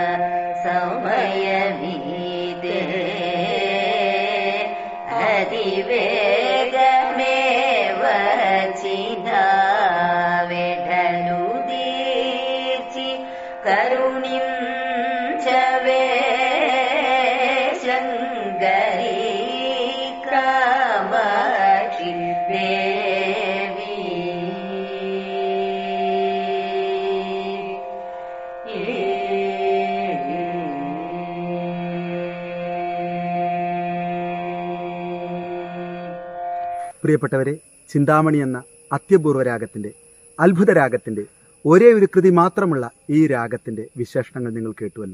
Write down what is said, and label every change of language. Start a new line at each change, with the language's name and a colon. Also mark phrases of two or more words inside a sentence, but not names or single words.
Telugu: సమయమీదే అతివేగమేవ చినావెఢలుదీచి కరుణిం చవే శంకరీ కామాక్షి దేవి
Malayalam: പ്രിയപ്പെട്ടവരെ, ചിന്താമണി എന്ന അത്യപൂർവ രാഗത്തിൻ്റെ, അത്ഭുത രാഗത്തിൻ്റെ ഒരേ ഒരു കൃതി മാത്രമുള്ള ഈ രാഗത്തിൻ്റെ വിശേഷണങ്ങൾ നിങ്ങൾ കേട്ടുവല്ലോ.